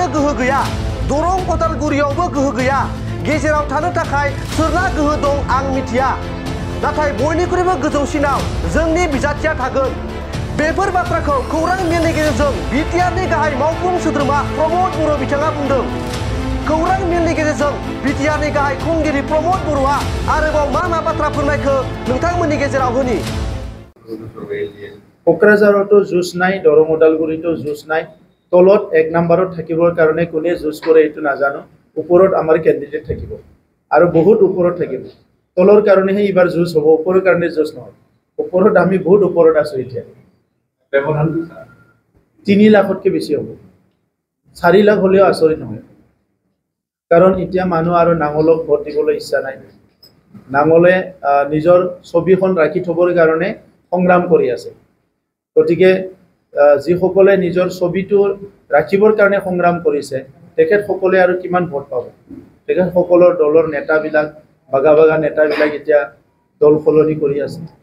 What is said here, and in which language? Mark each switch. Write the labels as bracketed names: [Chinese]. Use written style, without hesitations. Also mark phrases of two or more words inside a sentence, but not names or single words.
[Bodo] गोहो गैया दरं कटालगुरियावबो गोहो गैया गेजेराव थानो थाखाय सोरना गोहो दं आं मिथिया नाथाय बयनिख्रुइबो गोजौसिनाव जोंनि बिजाथिया थागोन बेफोर बाथ्राखौ खौरां मेलनि गेजेरजों बिटिआरनि गाहाय मावफुं सोद्रोमा प्रमद बर' बिथाङा बुंदों खौरां मेलनि गेजेरजों बिटिआरनि गाहाय खुंगिरि प्रमद बर'आ आरोबाव मा बाथ्रा फोरमायखो नोंथांमोननि गेजेराव होनि [Assamese] কোকৰাঝাৰতো যুঁজ নাই দৰং উদালগুৰিতো যুঁজ নাই তলত 1 নম্বৰত থাকিবৰ কাৰণে কোনে जुज কৰে এইটো নাজানো ওপৰত আমাৰ ক্যান্ডিডেট থাকিব আৰু বহুত ওপৰত থাকিব তলৰ কাৰণেহে ইবাৰ जुज হ'ব ওপৰৰ কাৰণে जुज নহয় ওপৰত আমি বহুত ওপৰত আছো এতিয়া 3 লাখতকৈ বেছি হ'ব 4 লাখ হলেও আচৰিত নহয় কাৰণ এতিয়া মানুহ আৰু নাঙলক ভোট দিবলৈ ইচ্ছা নাই নাঙলে নিজৰ ছবিখন ৰাখি থবৰ কাৰণে সংগ্ৰাম কৰি আছে গতিকে যিসকলে নিজৰ ছবিটো ৰাখিবৰ কাৰণে সংগ্ৰাম কৰিছে তেখেতসকলে আৰু কিমান ভোট পাব তেখেতসকলৰ দলৰ নেতাবিলাক বাগা নেতাবিলাক এতিয়া দল সলনি কৰি আছে